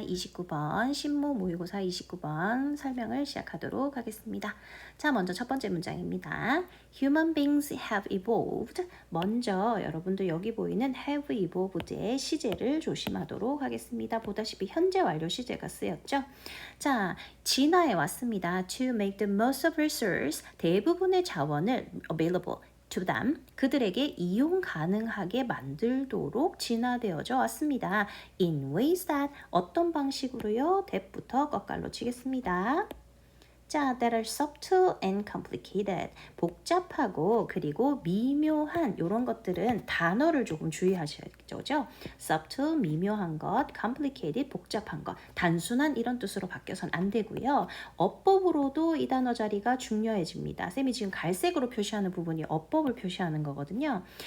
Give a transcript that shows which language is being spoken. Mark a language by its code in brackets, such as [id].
[ko] 29번 신모 모의고사 29번 설명을 시작하도록 하겠습니다. 자, 먼저 첫 번째 문장입니다. [en] Human beings have evolved. [ko] 먼저 여러분들 여기 보이는 [en] have evolved [ko] 의 시제를 조심하도록 하겠습니다. 보다시피 현재 완료 시제가 쓰였죠. 자, 진화해 왔습니다. [en] To make the most of resource. [ko] 대부분의 자원을 [en] available. to them, [ko] 그들에게 이용 가능하게 만들도록 진화되어져 왔습니다. [en] In ways that, [ko] 어떤 방식으로요? that부터 꺽갈로 치겠습니다. [en] 자, that are subtle and complicated. [ko] 복잡하고 그리고 미묘한 이런 것들은 단어를 조금 주의하셔야죠. subtle, 미묘한 것, complicated, 복잡한 것. 단순한 이런 뜻으로 바뀌어서는 안 되고요. 어법으로도 이 단어 자리가 중요해집니다. 쌤이 지금 갈색으로 표시하는 부분이 어법을 표시하는 거거든요.